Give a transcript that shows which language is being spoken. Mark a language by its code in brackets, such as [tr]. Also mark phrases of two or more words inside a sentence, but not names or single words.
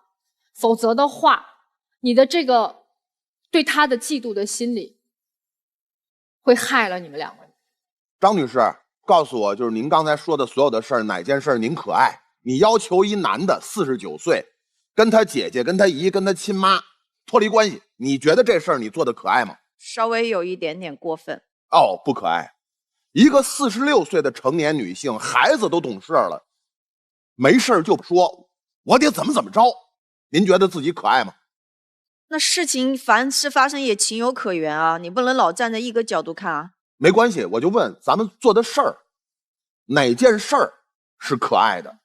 [zh] 否則的話，你的這個對他的嫉妒的心理會害了你們兩個人。張女士，告訴我，就是您剛才說的所有的事兒，哪件事您可愛？你要求一男的49歲，跟他姐姐、跟他姨、跟他親媽脫離關係，你覺得這事兒你做的可愛嗎？稍微有一點點過分。哦，不可愛。一個46 歲的成年女性，孩子都懂事了，沒事就說我得怎麼着，您覺得自己可愛嗎？那事情凡事發生也情有可原啊，你不能老站在一個角度看啊。沒關係，我就問咱們做的事兒，哪件事兒是可愛的？